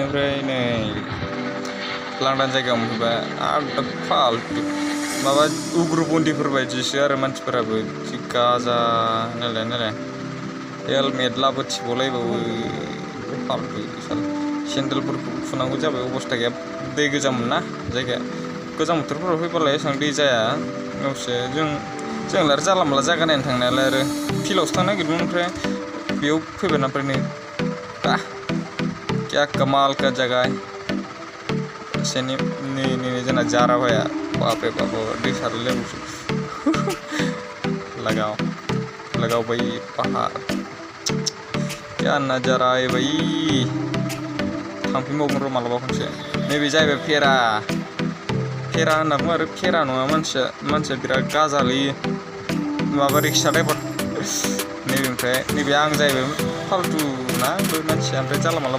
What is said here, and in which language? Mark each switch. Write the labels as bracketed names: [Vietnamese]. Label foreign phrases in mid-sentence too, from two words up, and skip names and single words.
[Bodo] ओमफ्राय नै लांदां जायगायाव मोनफैबाय आरो फाल्थु माबा उग्रपन्थिफोर बायदिसो आरो मानसिफोराबो जि गाजा नालाय हेलमेट लाबोथिबावलायबावो फाल्थु सेन्देलफोरखौ फुनांगौ जाबाय अबस्था गैया दै गोजामोन ना जायगाया गोजां बोथोरफोराव फैबालाय एसेबां दै जाया गावसो जोंलाय आरो जानला मोनला जायगा नायनो थांनायालाय आरो फिल्डआवसो थांनो नागिरदोंमोन ओमफ्राय बेयाव फैबाय ओमफ्राय नै [Hindi] क्या कमाल का जगह [Bodo] एसे नै जोंना जाराबाया बापरे बाप दै सारलायबावसो [Hindi] लगाओ भाई पहाड़ क्या नजारा है भाई [Bodo] थांफिनबावगोन र' मालाबा खनसे नैबे जाहैबाय फेरा होनना बुङो आरो फेरा नङा मानसिया बिराद गाजालै माबा रिक्सा ड्राइभार नैबे आं जाहैबाय फाल्थु ना मानसिया ओमफ्राय जाला माला